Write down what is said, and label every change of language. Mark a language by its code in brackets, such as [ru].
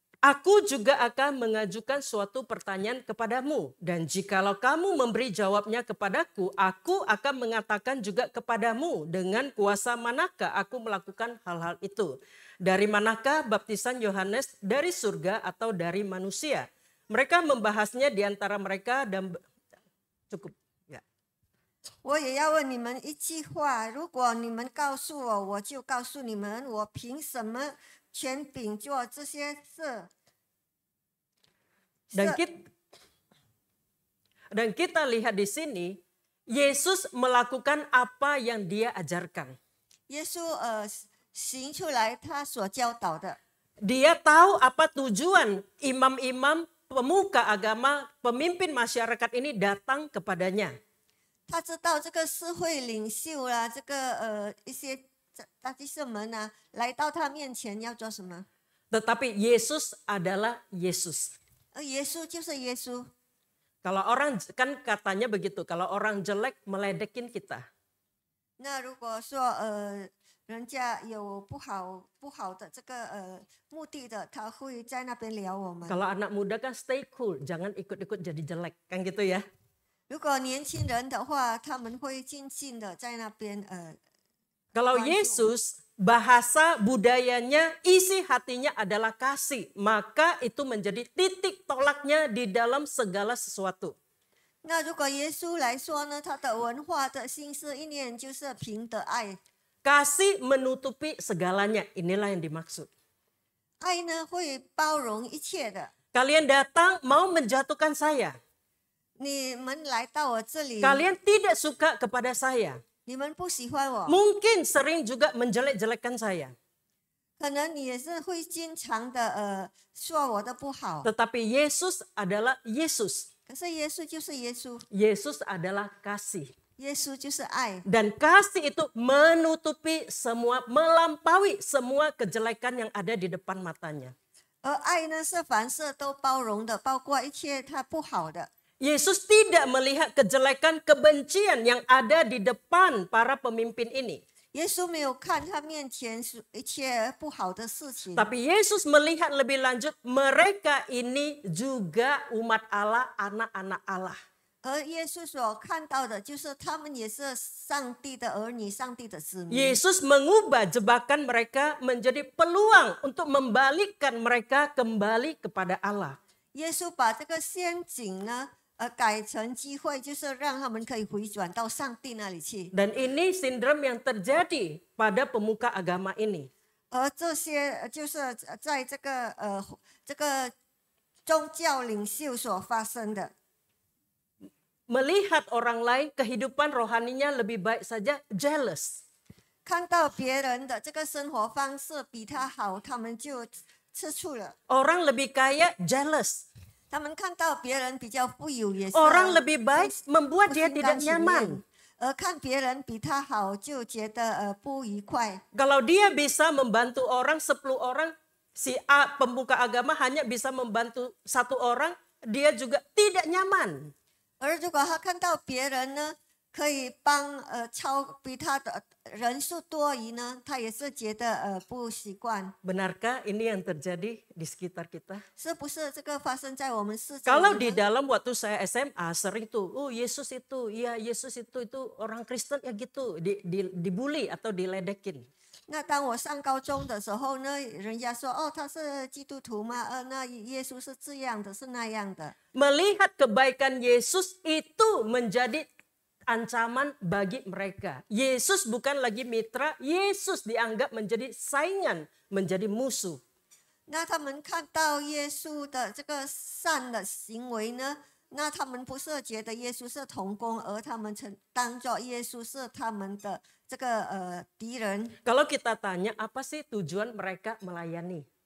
[id] Aku juga akan mengajukan suatu pertanyaan kepadamu, dan jikalau kamu memberi jawabnya kepadaku, aku akan mengatakan juga kepadamu dengan kuasa manakah aku melakukan hal-hal itu. Dari manakah baptisan Yohanes, dari surga atau dari manusia? Mereka membahasnya di antara mereka dan cukup. Ya. [zh] 我也要问你们一句话，如果你们告诉我，我就告诉你们，我凭什么权柄做这些事？ [id] Dan kita lihat di sini, Yesus melakukan apa yang dia ajarkan. [zh] 耶稣行出来他所教导的， [id] Dia tahu apa tujuan imam-imam, pemuka agama, pemimpin masyarakat ini datang kepadanya. [zh] 他知道这个社会领袖啦，这个一些大祭司们啊，来到他面前要做什么？ [id] Tetapi Yesus adalah Yesus. [zh] 而耶稣就是耶稣。 [id] Kalau orang kan katanya begitu, kalau orang jelek meledekin kita. [zh] 那如果说人家有不好的这个目的的，他会在那边聊我们。 [id] Kalau anak muda kan [en] stay cool, [id] jangan ikut-ikut jadi jelek, kan gitu ya. [zh] 如果年轻人的话，他们会静静的在那边 [id] Kalau Bantu. Yesus bahasa budayanya, isi hatinya adalah kasih, maka itu menjadi titik tolaknya di dalam segala sesuatu. [zh] 那如果耶稣来说呢，他的文化的心思意念就是凭的爱， [id] Kasih menutupi segalanya, inilah yang dimaksud. [zh] 爱呢会包容一切的。 [id] Kalian datang mau menjatuhkan saya. [zh] 你们来到我这里， [id] Kalian tidak suka kepada saya. [zh] 你们不喜欢我， [id] Mungkin sering juga menjelek-jelekan saya. [zh] 可能你也是会经常的说我的不好。 [id] Tetapi Yesus adalah Yesus. [zh] 可是耶稣就是耶稣， [id] Yesus adalah kasih. [zh] 耶稣就是爱， [id] Dan kasih itu menutupi semua, melampaui semua kejelekan yang ada di depan matanya. [zh] 而爱呢是凡事都包容的，包括一切他不好的。 [id] Yesus tidak melihat kejelekan, kebencian yang ada di depan para pemimpin ini. [zh] 耶稣没有看他面前一切不好的事情， [id] Tapi Yesus melihat lebih lanjut, mereka ini juga umat Allah, anak-anak Allah. [zh] 而耶稣所看到的就是他们也是上帝的儿女，上帝的子民。 [id] Yesus mengubah jebakan mereka menjadi peluang untuk membalikkan mereka kembali kepada Allah. [zh] 耶稣把这个陷阱呢，改成机会，就是让他们可以回转到上帝那里去。 [id] Dan ini sindrom yang terjadi pada pemuka agama ini. [zh] 而这些就是在这个宗教领袖所发生的。 [id] Melihat orang lain kehidupan rohaninya lebih baik saja, jealous. [zh] 看到别人的这个生活方式比他好，他们就吃醋了。 [id] Orang lebih kaya, jealous. [zh] 他们看到别人比较富有，也是 [id] Orang lebih baik membuat [zh] 不 [id] dia [zh] 心 [id] tidak [zh] 甘情 [id] nyaman. [zh] 愿。而看别人比他好，就觉得不愉快。 [id] Kalau dia bisa membantu orang 10 orang, si A pembuka agama hanya bisa membantu 1 orang, dia juga tidak nyaman. [zh] 而如果他看到别人呢，可以帮比他的人数多余呢，他也是觉得不习惯。 [id] Benarkah ini yang terjadi di sekitar kita? [zh] 是不是这个发生在我们世界 [id] Kalau [zh] 里呢？ [id] dalam waktu saya SMA sering tuh, oh Yesus itu, iya Yesus itu orang Kristen ya gitu, dibully atau diledekin. [zh] 那当我上高中的时候呢，人家说哦他是基督徒吗？那耶稣是这样的，是那样的。 [id] Melihat kebaikan Yesus itu menjadi ancaman bagi mereka. Yesus bukan lagi mitra, Yesus dianggap menjadi saingan, menjadi musuh. [zh] 那他们看到耶稣的这个善的行为呢，那他们不是觉得耶稣是同工，而他们当作耶稣是他们的这个敌人。 [id] Kalau kita tanya apa sih tujuan mereka melayani?